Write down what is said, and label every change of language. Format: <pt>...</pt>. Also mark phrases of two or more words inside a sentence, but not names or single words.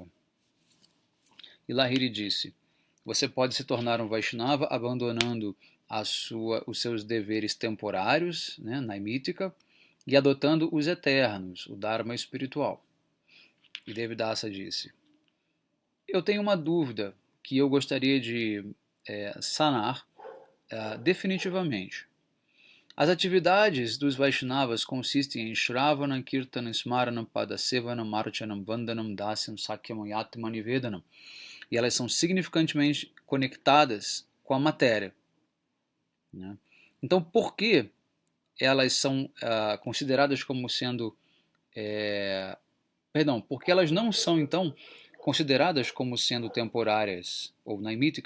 <pt>E Lahiri disse: você pode se tornar um Vaishnava abandonando os seus deveres temporários, né, naimítica, e adotando os eternos, o Dharma espiritual. E Devidasa disse: eu tenho uma dúvida que eu gostaria de sanar definitivamente. As atividades dos Vaishnavas consistem em</pt> <sa>श्रवण कीर्तन स्मरण पादसेवनम् अर्चनम् वन्दनम् दास्यम् सख्यम् आत्म निवेदनम्.</sa> <pt>E elas são significantemente conectadas com a matéria. Né? Então, por que elas são consideradas como sendo... por que elas não são, então, consideradas como sendo temporárias ou naimítica?</pt>